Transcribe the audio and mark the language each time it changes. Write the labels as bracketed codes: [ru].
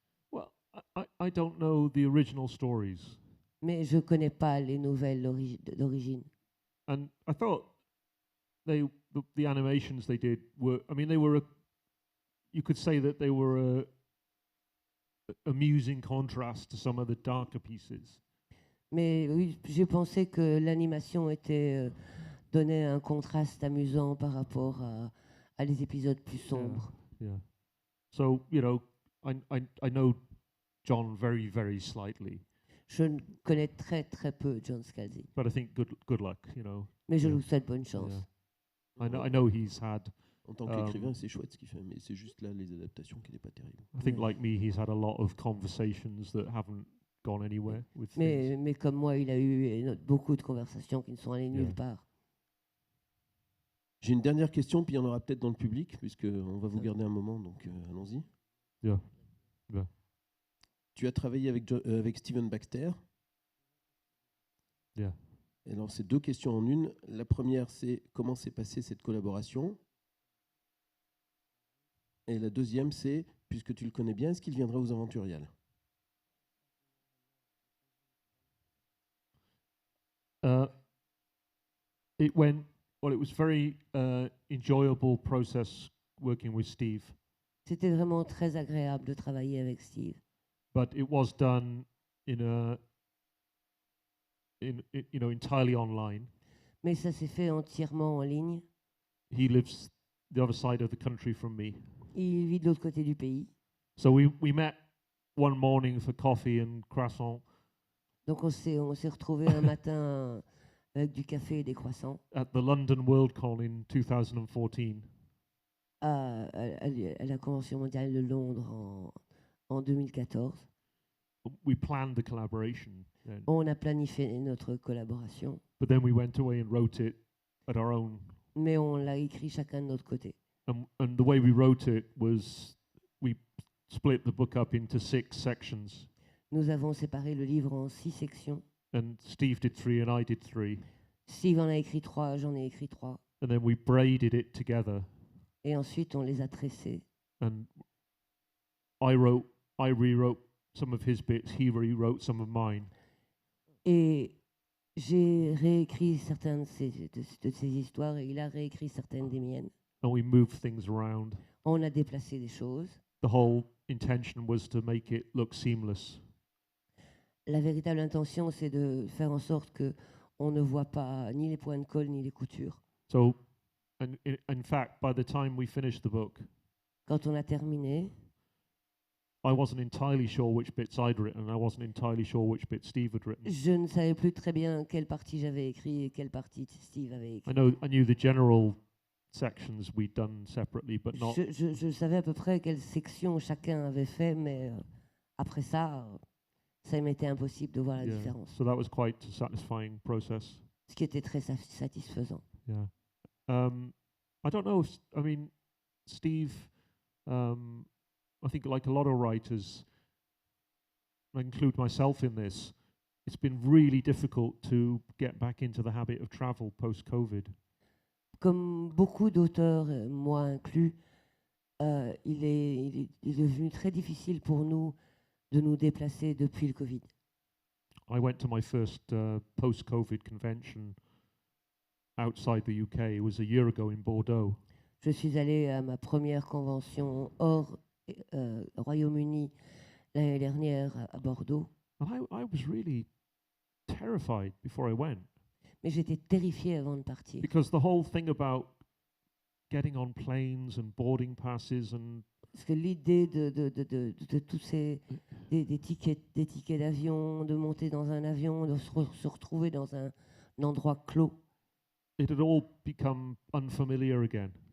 [en] Well, I don't know the original stories. [fr] Mais je ne connais pas les nouvelles d'origine. [en] And I thought the animations they did were, they were you could say that they were a amusing contrast to some of the darker pieces. [fr] Mais oui, j'ai pensé que l'animation donnait un contraste amusant par rapport à les épisodes plus sombres. [en] Yeah. So, I know John very, very slightly. [fr] Je ne connais très très peu John Scalzi. [en] But I think good luck, [fr] Mais je lui souhaite bonne chance. [en] Yeah. I know he's had. [fr] En tant qu'écrivain, c'est chouette ce qu'il fait, mais c'est juste là les adaptations qui n'est pas terrible. [en] I think like me, he's had a lot of conversations that haven't gone anywhere with things. [fr] Mais comme moi, il a eu beaucoup de conversations qui ne sont allées nulle part. J'ai une dernière question, puis il y en aura peut-être dans le public, puisqu'on va vous garder un moment, donc allons-y. [en] Yeah. Yeah. [fr] Tu as travaillé avec Steven Baxter. [en] Yeah. [fr] Et alors, c'est deux questions en une. La première, c'est comment s'est passée cette collaboration? Et la deuxième, c'est, puisque tu le connais bien, est-ce qu'il viendra aux Aventuriales? [en] It was very enjoyable process working with Steve. [fr] C'était vraiment très agréable de travailler avec Steve. [en] But it was done entirely online. [fr] Mais ça s'est fait entièrement en ligne. [en] He lives the other side of the country from me. [fr] Il vit de l'autre côté du pays. [en] So we met one morning for coffee and croissant. [fr] Donc on s'est retrouvés un matin avec du café et des croissants. [en] At the London Worldcon in 2014. [fr] À la Convention mondiale de Londres en 2014. [en] We planned the collaboration. [fr] On a planifié notre collaboration. [en] But then we went away and wrote it at our own. [fr] Mais on l'a écrit chacun de notre côté. [en] And the way we wrote it was we split the book up into 6 sections. [fr] Nous avons séparé le livre en 6 sections. [en] And Steve did 3 and I did 3. [fr] Steve en a écrit 3, j'en ai écrit 3. [en] And then we braided it together. [fr] Et ensuite on les a tressés. [en] And I rewrote some of his bits, he rewrote some of mine. [fr] Et j'ai réécrit certaines de ces histoires et il a réécrit certaines des miennes. [en] And we moved things around. [fr] On a déplacé des choses. [en] The whole intention was to make it look seamless. [fr] La véritable intention, c'est de faire en sorte que on ne voit pas ni les points de colle ni les coutures. [en] So, and in fact, by the time we finished the book, [fr] Quand on a terminé, [en] I wasn't entirely sure which bits I'd written, and I wasn't entirely sure which bits Steve had written. [fr] je ne savais plus très bien quelle partie j'avais écrit et quelle partie Steve avait écrit. [en] I knew the general sections we'd done separately, but not. [fr] Je savais à peu près quelle section chacun avait fait, mais après ça, ça m'était impossible de voir la différence. [en] So that was quite a satisfying process. [fr] Ce qui était très satisfaisant. [en] Yeah. I don't know. Steve. I think, like a lot of writers, I include myself in this. It's been really difficult to get back into the habit of travel post-COVID. [fr] Comme beaucoup d'auteurs, moi inclus, il est devenu très difficile pour nous de nous déplacer depuis le Covid. [en] I went to my first post-COVID convention outside the UK. It was a year ago in Bordeaux. [fr] Je suis allée à ma première convention hors Royaume-Uni l'année dernière à Bordeaux, [en] and I was really terrified before I went [fr] mais j'étais terrifiée avant de partir. [en] because the whole thing about getting on planes and boarding passes and [fr] Parce que l'idée de tous des tickets d'avion, de monter dans un avion, de se retrouver dans un endroit clos, [en] it had all become unfamiliar again.